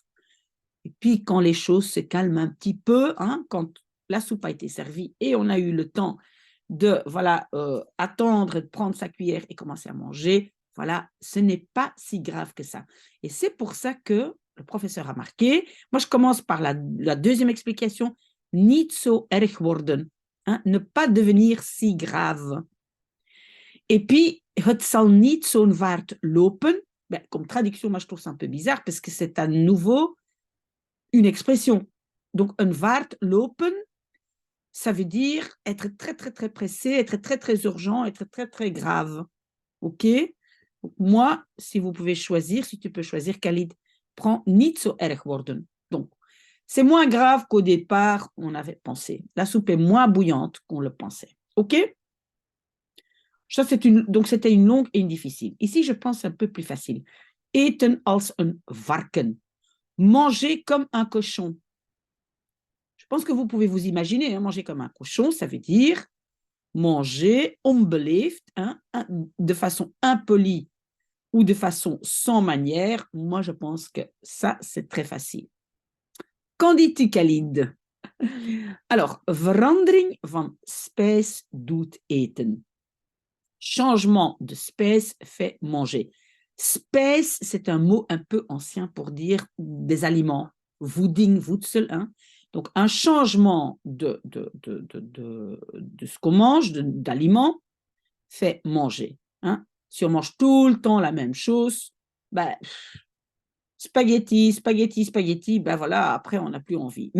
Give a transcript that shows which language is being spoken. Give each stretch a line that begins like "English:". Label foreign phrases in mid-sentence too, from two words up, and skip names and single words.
French: Et puis, quand les choses se calment un petit peu, hein, quand la soupe a été servie et on a eu le temps de voilà, attendre, de prendre sa cuillère et commencer à manger, voilà, ce n'est pas si grave que ça. Et c'est pour ça que le professeur a marqué, moi je commence par la deuxième explication,
Dutch: niet zo erg worden,
French: hein, ne pas devenir si grave. Et puis,
Dutch: het zal niet zo'n vaart lopen.
French: Ben, comme traduction, moi je trouve ça un peu bizarre parce que c'est à nouveau une expression. Donc, un
Dutch: vaart lopen,
French: ça veut dire être très, très, très pressé, être très, très urgent, être très, très grave. OK? Donc, moi, si vous pouvez choisir, si tu peux choisir, Khalid, prends
Dutch: niet zo erg worden.
French: Donc, c'est moins grave qu'au départ, on avait pensé. La soupe est moins bouillante qu'on le pensait. OK? Ça, donc, c'était une longue et une difficile. Ici, je pense un peu plus facile.
Dutch: Eten als een varken.
French: Manger comme un cochon. Je pense que vous pouvez vous imaginer, hein, manger comme un cochon, ça veut dire manger onbeleefd, hein, de façon impolie ou de façon sans manière. Moi, je pense que ça, c'est très facile. Qu'en dis-tu, Khalid? Alors,
Dutch: verandering van spijs doet eten.
French: Changement de spèce fait manger. Spèce, c'est un mot un peu ancien pour dire des aliments.
Dutch: Voeding, voedsel.
French: Hein? Donc, un changement de ce qu'on mange, d'aliments, fait manger. Hein? Si on mange tout le temps la même chose, ben, spaghetti, spaghetti, spaghetti, ben voilà, après, on n'a plus envie.